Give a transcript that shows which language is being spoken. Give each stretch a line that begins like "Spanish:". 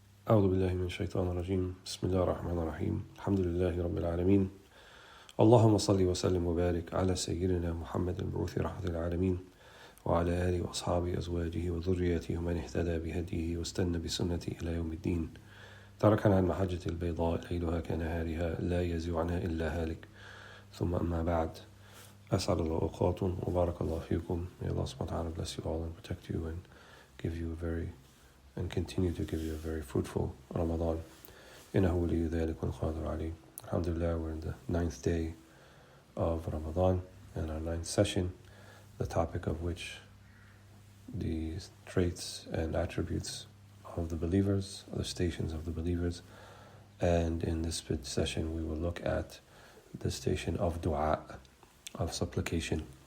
Arabic: أعوذ بالله من الشيطان الرجيم بسم الله الرحمن الرحيم الحمد لله رب العالمين اللهم صل وسلم وبارك على سيدنا محمد المبعوث رحمة العالمين وعلى آله وأصحابه أزواجه وذريته ومن اهتدى بهديه واستنى بسنته إلى يوم الدين تركنا عن محجة البيضاء ليلها كنهارها لا يزيغ عنها إلا هالك ثم أما بعد أسعد الله أوقاتكم وبارك الله فيكم.
English: May Allah subhanahu wa ta'ala bless you all and protect you and give you and continue to give you a very fruitful Ramadan.
Arabic: إنه ولي ذلك والقادر عليه.
English: Alhamdulillah, we're in the 9th day of Ramadan and our 9th session, the topic of which the traits and attributes of the believers, the stations of the believers. And in this session we will look at the station of dua, of supplication.